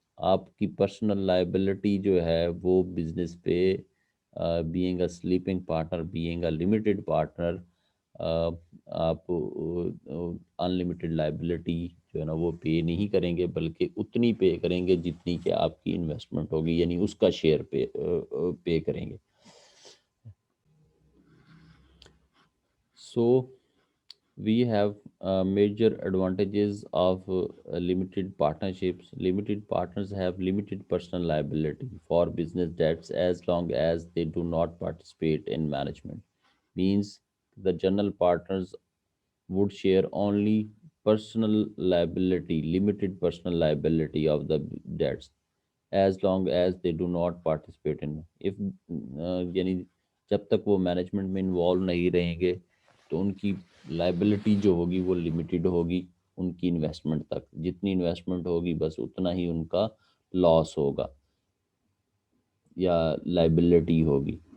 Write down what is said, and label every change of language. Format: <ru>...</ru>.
<ur>آپ کی personal liability جو ہے وہ بزنس پہ</ur> <en>being a sleeping partner, being a limited partner,</en> <ur>آپ ان لمیٹڈ لائبلٹی جو ہے نا وہ پے نہیں کریں گے، بلکہ اتنی پے کریں گے جتنی کہ آپ کی انویسٹمنٹ ہوگی، یعنی اس کا شیئر پے کریں گے.</ur> <en>So we have major advantages of limited partnerships. Limited partners have limited personal liability for business debts as long as they do not participate in management. Means the general partners would share only personal liability, limited personal liability of the debts as long as they do not participate in.</en> <ur>If یعنی جب تک وہ management میں involve نہیں رہیں گے تو ان کی لائبلٹی جو ہوگی وہ لمیٹڈ ہوگی ان کی انویسٹمنٹ تک. جتنی انویسٹمنٹ ہوگی بس اتنا ہی ان کا لاس ہوگا یا لائبلٹی ہوگی.</ur>